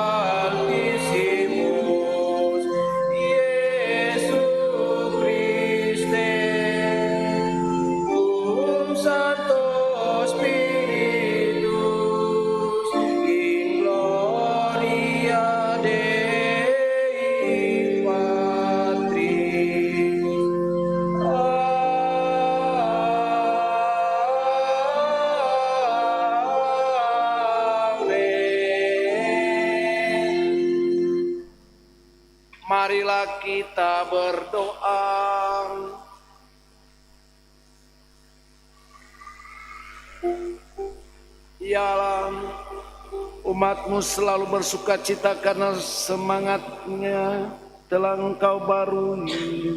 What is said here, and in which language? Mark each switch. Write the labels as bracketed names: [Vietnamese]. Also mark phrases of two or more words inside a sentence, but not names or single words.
[Latin] altissimus Iesu Christe Santo Spiritus in gloria Dei Patris Amen. [Indonesian] Marilah kita berdoa. Ya Allah, umat-Mu selalu bersuka cita karena semangatnya telah Engkau barui.